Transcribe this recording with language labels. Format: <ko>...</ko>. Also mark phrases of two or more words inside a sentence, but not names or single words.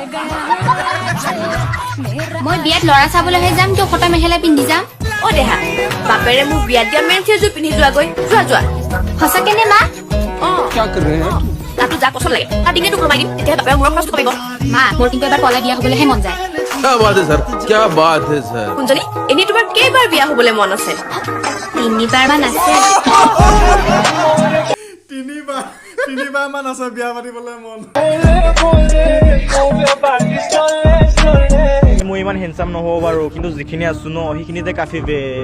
<as>মই বিয়াত ল'ৰা চাবলৈহে যাম কিয় ফটা মেখেলা পিন্ধি যাম? অ দেহা বাপেৰে মোক বিয়াত দিয়া মেন সেইযোৰ পিন্ধি যোৱাগৈ যোৱা সঁচাকে নে মা? অ তাতো যা পচন্দ লাগে তাৰ ডিঙিটো ঘুমাই দিম তেতিয়া বাপেৰে মূৰৰ খৰচটো কমিব। মা মোৰ কিন্তু এবাৰ পলাই বিয়া হ'বলৈহে মন যায়।</as> <hi>क्या बात है सर क्या बात है सर</hi> <as>কুঞ্জলি এনেই তোমাৰ কেইবাৰ বিয়া হ'বলৈ মন আছে? 3বাৰ মান আছে। তিনিবাৰ মান আছে বিয়া পাতিবলৈ মন মই ইমান হেণ্ডচাম নহ'ব বাৰু কিন্তু যিখিনি আছো ন সেইখিনিতে কাফি বে</as>